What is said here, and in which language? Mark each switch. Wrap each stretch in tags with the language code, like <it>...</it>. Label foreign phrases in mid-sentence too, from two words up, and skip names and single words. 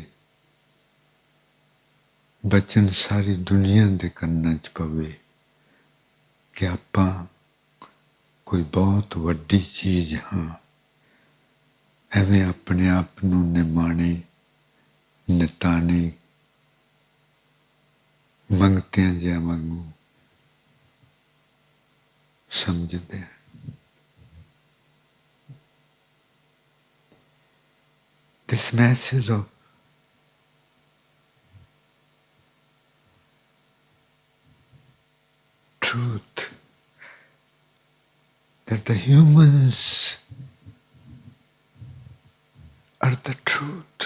<pa>ਬਚਨ ਸਾਰੀ ਦੁਨੀਆ ਦੇ ਕੰਨਾਂ ਚ ਪਵੇ ਕਿ ਆਪਾਂ ਕੋਈ ਬਹੁਤ ਵੱਡੀ ਚੀਜ਼ ਹਾਂ, ਐਵੇਂ ਆਪਣੇ ਆਪ ਨੂੰ ਨਿਮਾਣੇ ਨਿਤਾਣੇ ਮੰਗਤਿਆਂ ਜਿਹਾਂ ਵਾਂਗੂ ਸਮਝਦੇ ਹੈਂ।</pa> <en>This message of truth, that the humans are the truth.</en>